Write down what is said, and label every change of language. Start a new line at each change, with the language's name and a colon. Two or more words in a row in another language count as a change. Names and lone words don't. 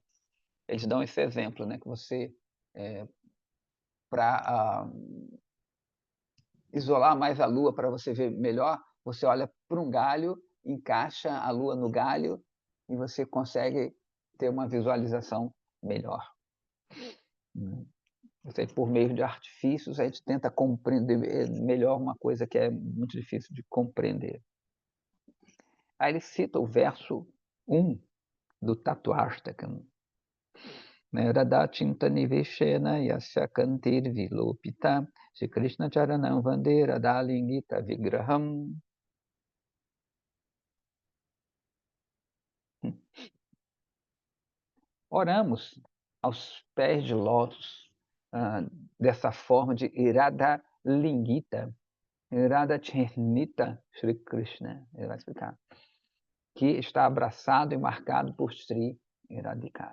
Portuguese: Eles dão esse exemplo, né, que você, para isolar mais a lua, para você ver melhor, você olha para um galho, encaixa a lua no galho e você consegue ter uma visualização melhor. Por meio de artifícios, a gente tenta compreender melhor uma coisa que é muito difícil de compreender. Aí ele cita o verso 1 do Tatuashtakam.
Sanskrit: राधा चिन्ता निवेशेन यस्य कान्तिर् विलोपिता श्री कृष्ण चरणं वन्दे राधा लिङ्गित विग्रहम्.
Portuguese: Oramos aos pés de lótus dessa forma de Radha Lingita, Radha Chinita Shri Krishna, ele vai explicar, que está abraçado e marcado por Sri Radhika.